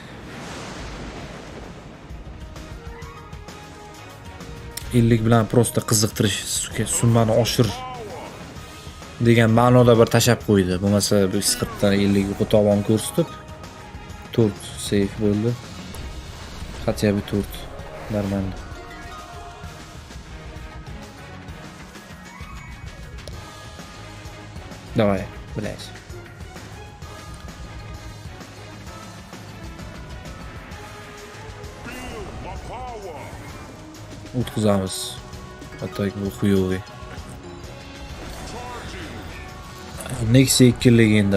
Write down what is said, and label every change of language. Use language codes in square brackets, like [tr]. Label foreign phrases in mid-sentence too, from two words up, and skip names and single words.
[uz] Ellik bilan prosta qiziqtirish, summani oshir degan ma'noda bir tashab qo'ydi. Bo'lmasa bu isqirtdan 50 ga qo'tog'on ko'rsatib 4 save bo'ldi. [ru] Хотя бы 4. Нормально. Давай, блядь. [uz] O'tkazamiz. Atak bu xuyoviy. Nexia 2 legenda.